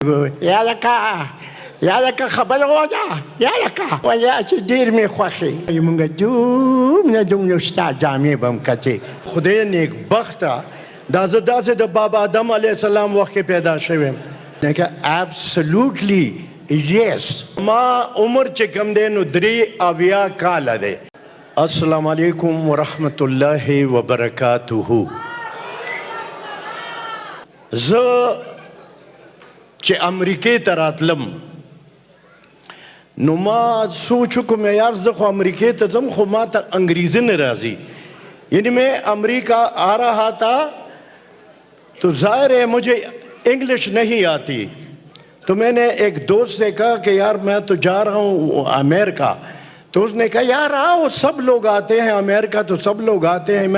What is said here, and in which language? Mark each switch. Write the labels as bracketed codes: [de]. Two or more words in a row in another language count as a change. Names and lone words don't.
[ps] یاده خبر وځه یاده ویا چې ډیر می خوښي موږ دومره ستا جامې به هم کتې. خدای نیک بخته دا زه داسې د بابا آدم علیه السلام وخت کې پیدا شویم. [en] absolutely yes. [ps] ما عمر چې کم دی نو 83 کاله دی. [ar] السلام علیکم ورحمت الله وبرکاته. [ps] زه چې امریکې ته راتلم نو ما سوچ کوم یار زه خو امریکې ته ځم خو ما ته انګریزی نه راځي. [ur] یعنی میں امریکہ آ رہا تھا تو ظاہر ہے مجھے انگلش نہیں آتی. تو میں نے ایک دوست سے کہا کہ یار میں تو جا رہا ہوں امریکہ. تو اس نے کہا یار آؤ سب لوگ آتے ہیں امریکہ تو سب لوگ آتے ہیں.